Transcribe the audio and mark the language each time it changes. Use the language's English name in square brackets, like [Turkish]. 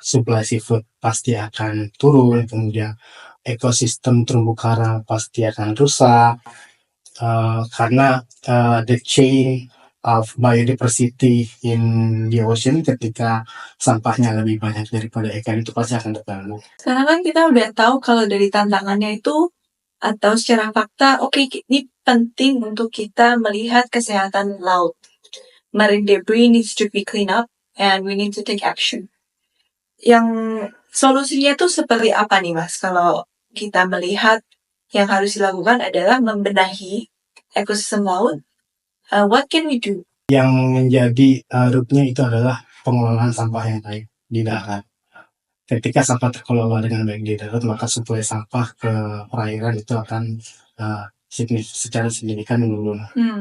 [Indonesian] Suplai seafood pasti akan turun, kemudian ekosistem terumbu karang pasti akan rusak, karena the chain of biodiversity in the ocean ketika sampahnya lebih banyak daripada ikan itu pasti akan terganggu. Sekarang kan kita udah tahu kalau dari tantangannya itu atau secara fakta, oke, ini penting untuk kita melihat kesehatan laut. [English] Marine debris needs to be cleaned up and we need to take action. [Indonesian] Yang solusinya itu seperti apa nih Mas? Kalau kita melihat yang harus dilakukan adalah membenahi ekosistem laut. [English] What can we do? [Indonesian] Yang menjadi rootnya itu adalah pengelolaan sampah yang baik di darat. Ketika sampah terkelola dengan baik di darat, maka suplai sampah ke perairan itu akan secara signifikan menurun.